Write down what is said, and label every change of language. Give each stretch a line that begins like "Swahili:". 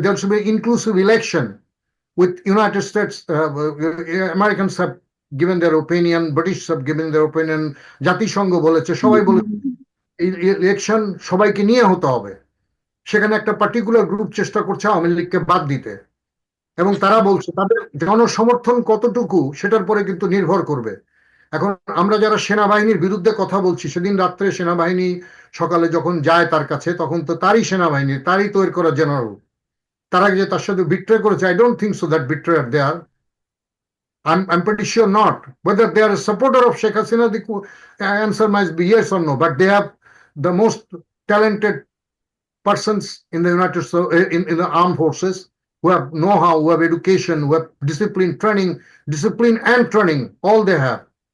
English: There should be inclusive election with United States. Americans have given their opinion, British have given their opinion,
Bangla: জাতিসংঘ বলেছে, সবাই বলেছে election সবাইকে নিয়ে হতে হবে। সেখানে একটা পার্টিকুলার গ্রুপ চেষ্টা করছে আওয়ামী লীগকে বাদ দিতে, এবং তারা বলছে তাদের জনসমর্থন কতটুকু সেটার পরে কিন্তু নির্ভর করবে। এখন আমরা যারা সেনাবাহিনীর বিরুদ্ধে কথা বলছি, সেদিন রাত্রে সেনাবাহিনী সকালে যখন যায় তার কাছে, তখন তো তারই সেনাবাহিনী, তারই তৈরি করা জেনারেল, তারা যে তার সাথে বিট্রে করেছে,
English: I don't think so that betrayer they are. I'm pretty sure not. Whether they are a supporter of Sheikh Hasina, the answer might be yes or no, but they have the most talented persons in the in the armed forces, who have know-how, who have education, who have discipline and training, all they have.